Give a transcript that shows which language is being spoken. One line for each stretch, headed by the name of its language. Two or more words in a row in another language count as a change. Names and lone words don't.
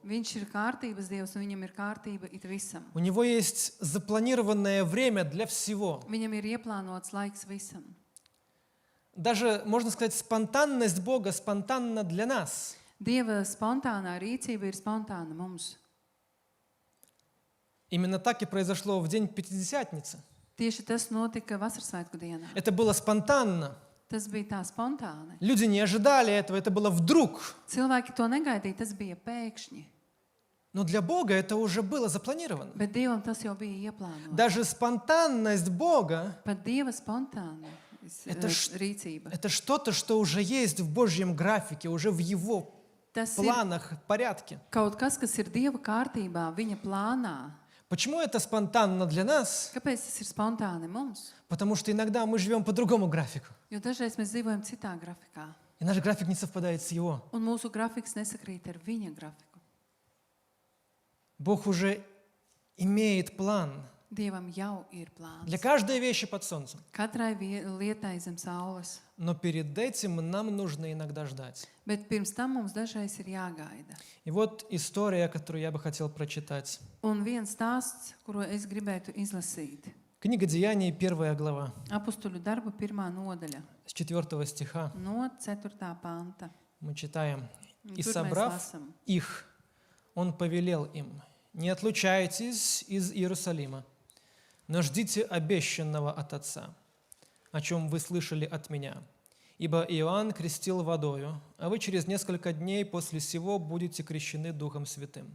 Latvian: Viņš ir kārtības Dievs, un viņam ir kārtība it visam.
Russian: У Него есть запланированное время для всего.
Latvian: Viņam ir ieplānots laiks visam.
Russian: Даже, можно сказать, спонтанность Бога спонтанна для нас.
Latvian: Dieva spontānā rīcība ir spontāna mums.
Russian: Именно так и произошло в день Пятидесятницы.
Latvian: Tieši tas notika Vasarsvētku dienā.
Russian: Это было спонтанно.
Latvian: Tas bija tā spontāni.
Russian: Люди не ожидали этого, это было вдруг.
Latvian: Cilvēki to negaidīja, tas bija pēkšņi.
Russian: Но для Бога это уже было запланировано.
Latvian: Bet Dievam tas jau bija ieplānots.
Russian: Даже спонтанность Бога
Latvian: Pat Dieva spontāna
Russian: Это
Latvian: rīcība.
Russian: это что-то, что уже есть в Божьем графике, уже в Его
Latvian: Tas ir
Russian: планах, порядке.
Latvian: kaut kas ir Dieva kārtībā, viņa plānā.
Russian: Почему это спонтанно для нас?
Latvian: Kāpēc tas ir spontāni mums?
Russian: Потому что иногда мы живем по другому графику.
Latvian: Jo dažreiz mēs dzīvojam citā grafikā,
Russian: И наш график не совпадает с Его.
Latvian: un mūsu grafiks nesakrīt ar viņa grafiku.
Russian: Бог уже имеет план
Latvian: Dievam jau ir plāns.
Russian: для каждой вещи под солнцем.
Latvian: Katrai lietai zem saules.
Russian: Но перед этим нам нужно иногда ждать.
Latvian: Bet pirms tam mums dažreiz ir jāgaida.
Russian: И вот история, которую я бы хотел прочитать.
Latvian: Un viens stāsts, kuru es gribētu izlasīt.
Russian: Книга Деяний, 1 глава,
Latvian: Apustuļu darbu 1. nodaļa,
Russian: с 4 стиха
Latvian: no 4. panta.
Russian: мы читаем. «И
Latvian: Tur mēs
Russian: собрав
Latvian: lasam.
Russian: их, он повелел им: не отлучайтесь из Иерусалима, но ждите обещанного от Отца, о чем вы слышали от меня. Ибо Иоанн крестил водою, а вы через несколько дней после сего будете крещены Духом Святым».